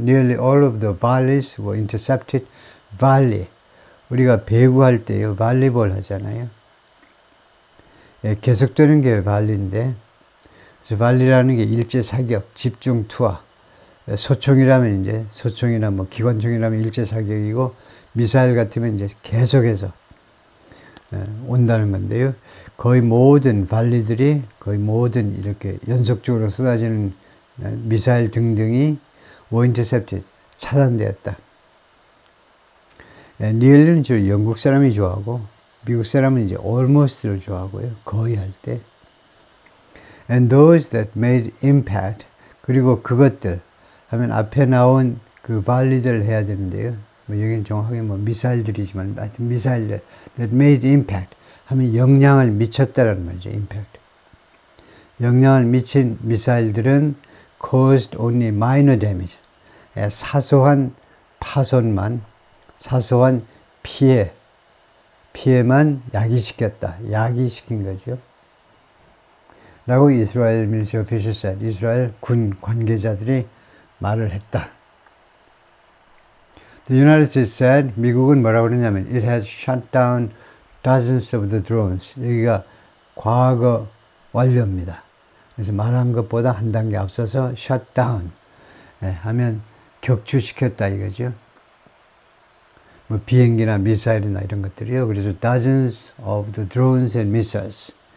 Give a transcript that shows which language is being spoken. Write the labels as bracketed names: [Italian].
[English] Nearly all of the volleys were intercepted. volley. [Korean] 우리가 배구할 때요, 발리볼 하잖아요. 예, 계속되는 게 발리인데, 그래서 발리라는 게 일제 사격, 집중 투하. 소총이라면 이제, 소총이나 뭐 기관총이라면 일제 사격이고, 미사일 같으면 이제 계속해서 온다는 건데요. 거의 모든 발리들이, 거의 모든 이렇게 연속적으로 쏟아지는 미사일 등등이 [English] were intercepted, [Korean] 차단되었다. nearly는 주로 영국 사람이 좋아하고, 미국 사람은 이제 almost를 좋아하고요. 거의 할 때. [English] And those that made impact, [Korean] 그리고 그것들 하면 앞에 나온 그 발리들 해야 되는데요. 뭐 여기는 정확하게 뭐 미사일들이지만, 하여튼 미사일들 [English] that made impact [Korean] 하면 영향을 미쳤다라는 말이죠. [English] impact. [Korean] 영향을 미친 미사일들은 [English] caused only minor damage. [Korean] 사소한 파손만, 사소한 피해만 야기시킨 거죠. 라고 이스라엘 [English] military officials said, [Korean] 이스라엘 군 관계자들이 말을 했다. [English] The United States said, [Korean] 미국은 뭐라고 그러냐면, [English] it has shut down dozens of the drones. [Korean] 여기가 과거 완료입니다. 그래서 말한 것보다 한 단계 앞서서 shut down 하면 격추시켰다 이거죠. 뭐 비행기나 미사일이나 이런 것들이요. [English] 그래서 dozens of the drones and missiles.